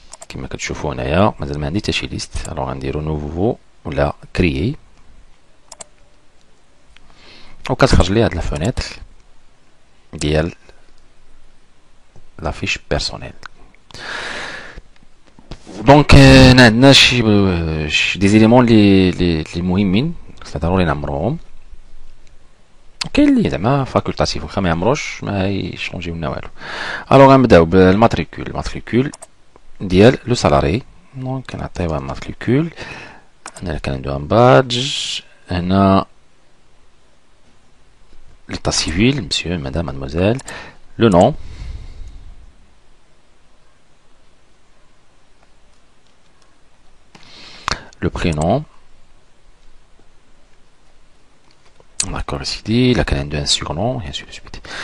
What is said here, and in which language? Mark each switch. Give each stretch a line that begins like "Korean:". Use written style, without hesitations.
French: Comme vous pouvez voir, je vais faire liste. Alors, on va dire nouveau ou la créer. On va changer la fenêtre de la fiche personnelle.
Arabic: Donc, عندنا
French: des éléments les
Arabic: مهمين ضروري نعمروهم. كاين اللي زعما فاكولتاتيف واخا ما يعمروش ما يشونجيو لنا والو. الوغ غنبداو الماتريكول ديال لو سالاري. دونك كنعطيوها الماتريكول. هنا كان عنده ان بادج.
French: هنا l'état civil, monsieur, madame, mademoiselle, le nom, le prénom, d'accord, ici, la canne d'un surnom, et ainsi de suite.